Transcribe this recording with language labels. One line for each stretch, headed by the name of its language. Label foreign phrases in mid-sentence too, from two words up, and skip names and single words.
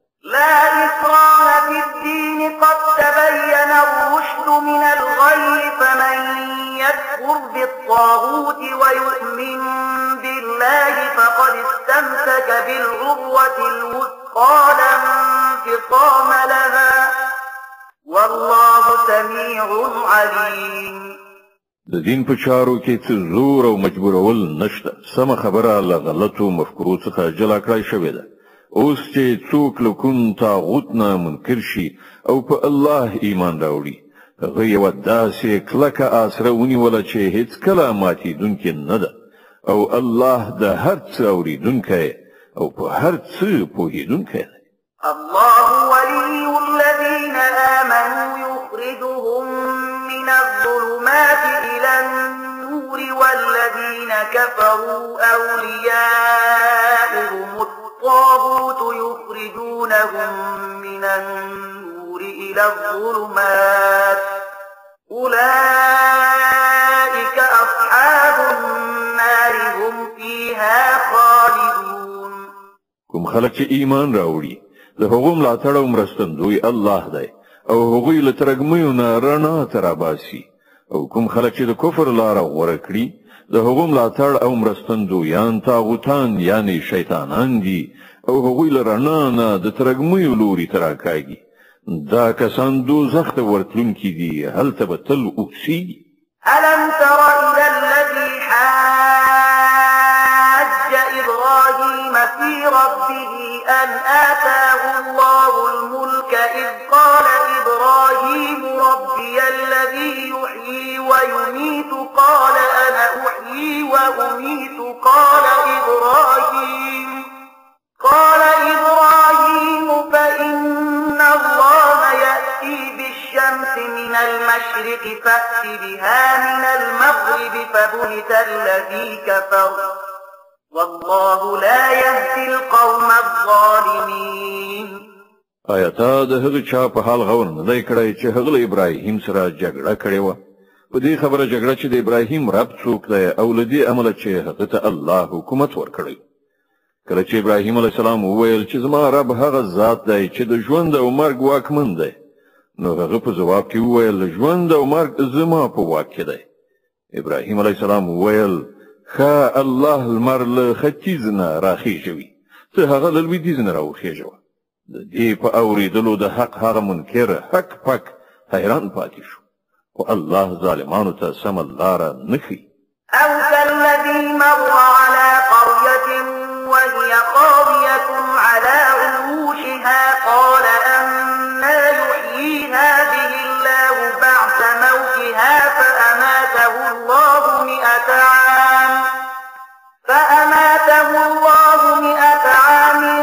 Arabic: لا إكراه في الدين قد تبين الرشد من الغي فمن يكفر بالطاغوت ويؤمن بالله فقد استمسك بالعروة الوثقى لا انفصام لها والله سميع عليم.
Pashto: د دین په چارو کې څه زور او مجبورول نشته. سم خبره له غلطو مفکورو څخه جلا کړای شوې ده. اوس چې څوک له کوم طاغوت نه منکر شي او په الله ایمان راوړي هغه یو داسې کلکه آسره ونیوله چې هیڅ کله ماتېدونکې نه ده او الله د هر څه اورېدونکی او په هر څه پوهېدونکی دی.
Arabic: الله ولي الذين آمنوا يخرجهم من الظلمات إلى النور والذين كفروا أولياؤهم الطاغوت يخرجونهم من النور إلى الظلمات أولئك أصحاب النار هم فيها خالدون.
Pashto: کوم خلک چې ایمان راوړي د هغو ملاتړ او مرستندوی الله دی او هغوی له ترږمیو نه رڼا ته راباسي او کوم خلک چې د کفر لاره غوره کړي د هغو ملاتړ او مرستندویان طاغوتان یعنی شیطانان دي او هغوی له رڼا نه د ترږمیو لوري ته راکاږي. دا کسان دوزخ ته ورتلونکي دي هلته به تل اوسیږي.
Arabic: ألم تر إلى الذي حاج إبراهيم في ربه أن آتاه الله الملك إذ قال إبراهيم ربي الذي يحيي ويميت قال أنا أحيي وأميت قال إبراهيم فإن الله يأتي بالشمس من المشرق فأت بها من المغرب فبهت الذي كفر والله لا يهدي القوم الظالمين.
Pashto: آیاتا د هغه چا په حال غور نه دی کړی چې هغه له ابراهیم سره جګړه کړې و. په دې خبره جګړه چې د ابراهیم رب څوک دی او له دې عمله چې هغه ته الله حکومت ورکړی. کله چې ابراهیم
Arabic: علیه السلام
Pashto: وویل چې زما رب هغه ذات دی چې د ژوند او مرګ واکمن دی نو هغه په ځواب کې وویل ژوند او مرګ زما په واک کې دی. ابراهیم
Arabic: علیه السلام
Pashto: وویل ښه الله لمر له ختیځ نه راخېژوي ته هغه له لویدیځ نه راوخېژوه. د دې په اورېدلو د حق هغه منکر حق پک حیران پاتې شو خو الله ظالمانو ته سمه لاره نه ښیي.
Arabic: أو كالذي مر على قرية وهي خاوية على عروشها قال أنى يحيي هذه الله بعد موتها فأماته الله 100 عام